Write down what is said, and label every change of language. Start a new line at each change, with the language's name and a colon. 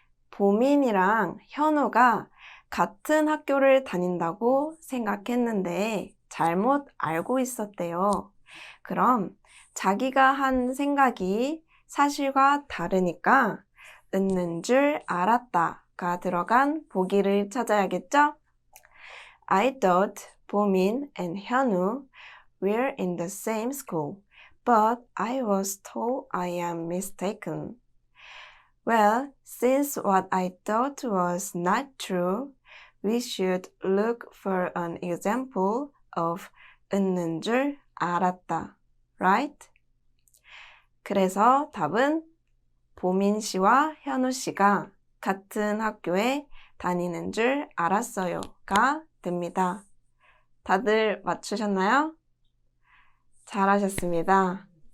Korean: 보민이랑 현우가 같은 학교를 다닌다고 생각했는데 잘못 알고 있었대요. 그럼 자기가 한 생각이 사실과 다르니까 있는 줄 알았다가 들어간 보기를 찾아야겠죠?
English: I thought 보민 and 현우 were in the same school, but I was told I am mistaken. Well, since what I thought was not true, we should look for an example of
Korean: 있는 줄 알았다.
English: Right?
Korean: 그래서 답은 보민 씨와 현우 씨가 같은 학교에 다니는 줄 알았어요가 됩니다. 다들 맞추셨나요? 잘하셨습니다.